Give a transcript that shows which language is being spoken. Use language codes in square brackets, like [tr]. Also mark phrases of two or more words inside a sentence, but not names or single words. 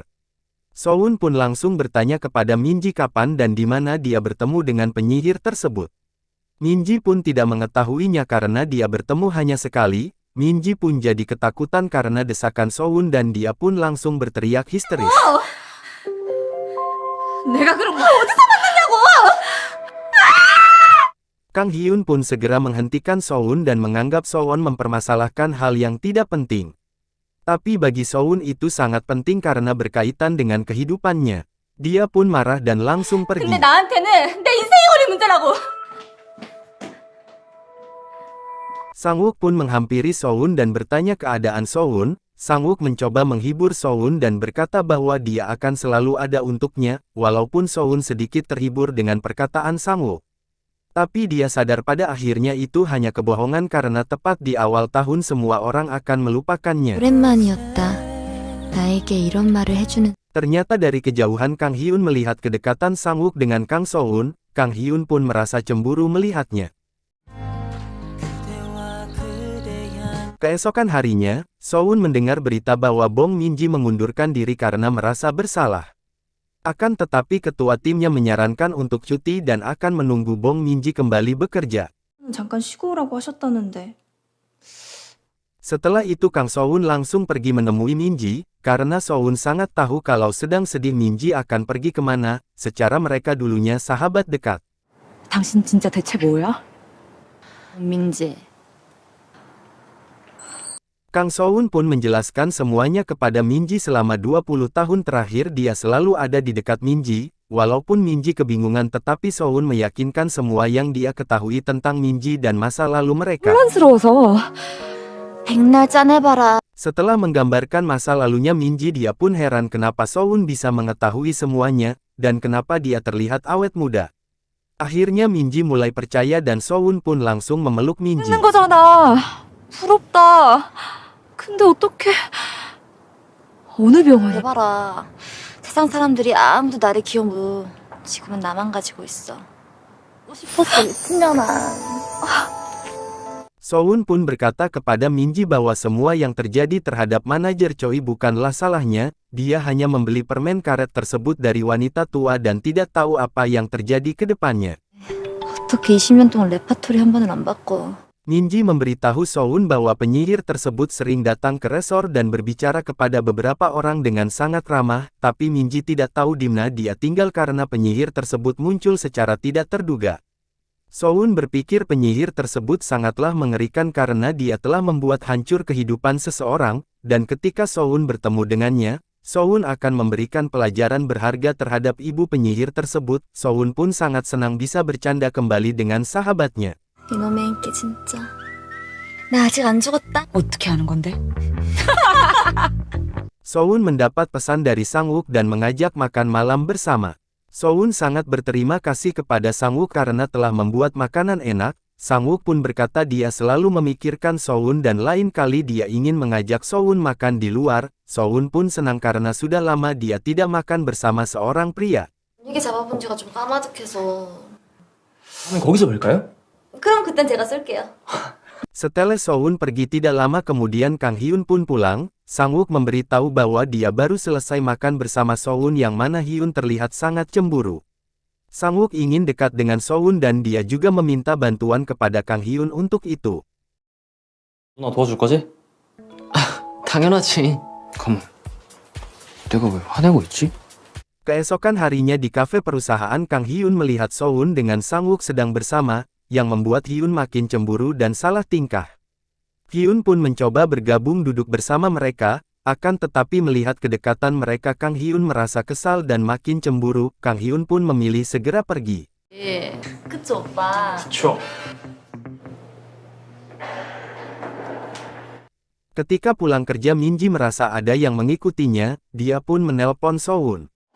[id] Soun pun langsung bertanya kepada Minji kapan dan di mana dia bertemu dengan penyihir tersebut. Minji pun tidak mengetahuinya karena dia bertemu hanya sekali. Minji pun jadi ketakutan karena desakan Soun dan dia pun langsung berteriak histeris. [ko] 내가 그런 거 어디서 만났냐고! [id] Kang Hyun pun segera menghentikan Soun dan menganggap Soun mempermasalahkan hal yang tidak penting. Tapi bagi Soun itu sangat penting karena berkaitan dengan kehidupannya. Dia pun marah dan langsung pergi. [ko] 근데 나한테는 내 인생이 걸린 문제라고! [id] Sang-wook pun menghampiri Soun dan bertanya keadaan Soun. Sang-wook mencoba menghibur Soun dan berkata bahwa dia akan selalu ada untuknya, walaupun Soun sedikit terhibur dengan perkataan Sang-wook. Tapi dia sadar pada akhirnya itu hanya kebohongan karena tepat di awal tahun semua orang akan melupakannya. [ko] 오랜만이었다. 나에게 이런 말을 해주는. [id] Ternyata dari kejauhan Kang Hyun melihat kedekatan Sang-wook dengan Kang Soun, Kang Hyun pun merasa cemburu melihatnya. Keesokan harinya, Soun mendengar berita bahwa Bong Minji mengundurkan diri karena merasa bersalah. Akan tetapi ketua timnya menyarankan untuk cuti dan akan menunggu Bong Minji kembali bekerja. [ko] 잠깐 쉬고 오라고 하셨다는데. [id] Setelah itu Kang Soun langsung pergi menemui Minji, karena Soun sangat tahu kalau sedang sedih Minji akan pergi kemana, secara mereka dulunya sahabat dekat. [ko] 당신 진짜 대체 뭐야? 민지. [id] Kang Soun pun menjelaskan semuanya kepada Minji selama 20 tahun terakhir dia selalu ada di dekat Minji, walaupun Minji kebingungan tetapi Soun meyakinkan semua yang dia ketahui tentang Minji dan masa lalu mereka. [ko] 혼란스러워서. 백날 짜내봐라. [id] Setelah menggambarkan masa lalunya Minji dia pun heran kenapa Soun bisa mengetahui semuanya, dan kenapa dia terlihat awet muda. Akhirnya Minji mulai percaya dan Soun pun langsung memeluk Minji. [ko] 있는 거잖아. 부럽다. 근데 어떡해. 어느 병원에. 해봐라. 세상 사람들이 아무도 나를 기억 못. 지금은 나만 가지고 있어. 싶었어, 미친년아. [id] Soun pun berkata kepada Minji bahwa semua yang terjadi terhadap manajer Choi bukanlah salahnya, dia hanya membeli permen karet tersebut dari wanita tua dan tidak tahu apa yang terjadi ke depannya. [ko] 어떻게 20년 동안 레파토리 한 번을 안 바꿔. [id] Minji memberitahu Soun bahwa penyihir tersebut sering datang ke resor dan berbicara kepada beberapa orang dengan sangat ramah, tapi Minji tidak tahu di mana dia tinggal karena penyihir tersebut muncul secara tidak terduga. Soun berpikir penyihir tersebut sangatlah mengerikan karena dia telah membuat hancur kehidupan seseorang, dan ketika Soun bertemu dengannya, Soun akan memberikan pelajaran berharga terhadap ibu penyihir tersebut. Soun pun sangat senang bisa bercanda kembali dengan sahabatnya. [ko] 이놈의 인기 진짜. 나 아직 안 죽었다. 어떻게 하는 건데? [id] Soun mendapat pesan dari Sang-wook dan mengajak makan malam bersama. Soun sangat berterima kasih kepada Sang-wook karena telah membuat makanan enak. Sang-wook pun berkata dia selalu memikirkan Soun dan lain kali dia ingin mengajak Soun makan di luar. Soun pun senang karena sudah lama dia tidak makan bersama seorang pria. [ko] 분위기 잡아본 지가 좀 까마득해서. 그럼 거기서 뵐까요? 그럼 그땐 제가 쏠게요. [id] Setelah Soun pergi tidak lama kemudian Kang Hyun pun pulang. Sang-wook memberitahu bahwa dia baru selesai makan bersama Soun yang mana Hyun terlihat sangat cemburu. Sang-wook ingin dekat dengan Soun dan dia juga meminta bantuan kepada Kang Hyun untuk itu. [ko] 누나 도와줄 거지? 당연하지. 그럼 내가 왜 화내고 있지? [id] Keesokan harinya di kafe perusahaan Kang Hyun melihat Soun dengan Sang-wook sedang bersama, yang membuat Hyun makin cemburu dan salah tingkah. Hyun pun mencoba bergabung duduk bersama mereka, akan tetapi melihat kedekatan mereka Kang Hyun merasa kesal dan makin cemburu. Kang Hyun pun memilih segera pergi. [ko] 그쵸, 오빠. 그쵸. [id] Ketika pulang kerja Minji merasa ada yang mengikutinya, dia pun menelpon Soun.